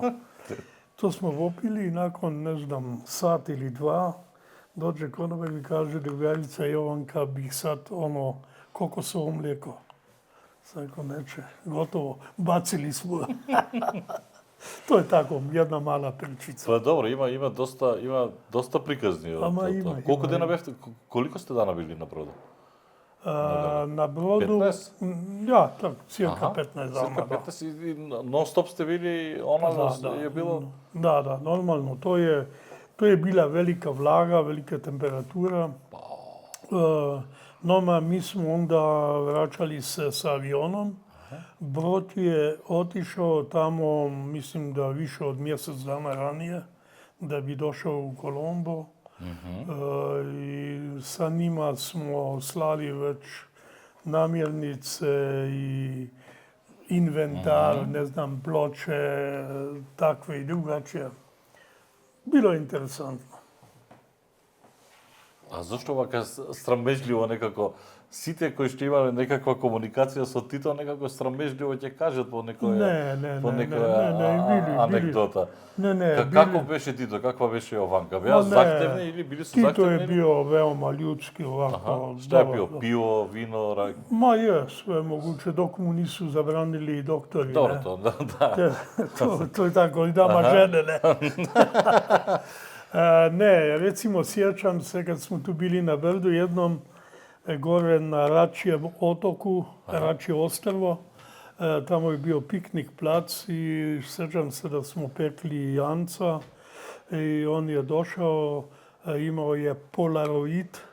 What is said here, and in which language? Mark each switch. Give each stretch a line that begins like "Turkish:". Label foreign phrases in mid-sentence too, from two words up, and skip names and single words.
Croatian: To smo popili i nakon, ne znam, sat ili dva, dođe konobar i kaže drugarica Jovanka bih sad kokosovo mlijeko. Sam rekao, neće, gotovo, bacili smo. To je tako, jedna mala pričica.
Macedonian: Па добро, има доста приказни од Ама тоа. има, Колку има. дена бевте,
Croatian: koliko ste dana bili
Macedonian: на бродот?
Croatian: Na brodu, 15? ja, tak, cirka 15 dana. Cirка Da.
Macedonian: 15 и нон-стоп сте били,
Croatian: ona je bilo... Da, normalno. To je bila velika vlaga, velika temperatura. No, mi smo onda vraćali se s avionom. Brod je otišao tamo, mislim da više od mjesec dana ranije, da bi došao u Kolombo. I sa njima smo slali već namirnice i inventar, ne znam, ploče, takve i drugačije. Bilo je interesantno.
Macedonian: А зашто вака срамежливо некако сите кои што имале некаква комуникација со Тито некако срамежливо ќе кажат по некоја анекдота?
Croatian: Ne,
Macedonian: Како беше Тито? Каква беше Јованка? Беа
Croatian: Ma ne.
Macedonian: захтевни или били се
Croatian: Tito
Macedonian: захтевни?
Croatian: je bio veoma ljudski ovako. Šta je dobar, pio? dobar. Pivo, vino, rak? Ma je, sve moguće, dok mu nisu zabranili doktori. Dobro, ne. to, da. To je tako, i dama žene, ne. Ne, recimo sjećam se kad smo tu bili na brdu jednom gore na Račijem otoku, Račije ostrvo, tamo je bio piknik plac i sjećam se da smo pekli janca i on je došao, imao je Polaroid